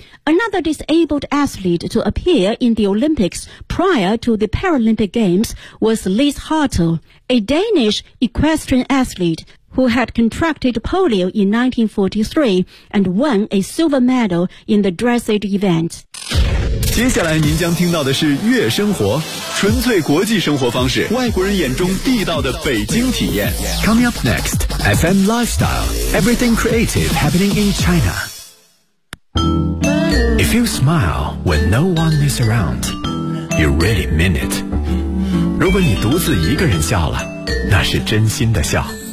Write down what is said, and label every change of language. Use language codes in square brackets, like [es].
[en] Another disabled athlete to appear in the Olympics prior to the Paralympic Games was Lise Hartel, a Danish equestrian athlete who had contracted polio in 1943 and won a silver medal in the dressage event. [zh] 接下来您将听到的是悦生活，纯粹国际生活方式，外国人眼中地道的北京体验。 [en] Coming up next, FM Lifestyle, Everything Creative Happening in China. If you smile when no one is around, you really mean it. [zh] 如果你独自一个人笑了，那是真心的笑。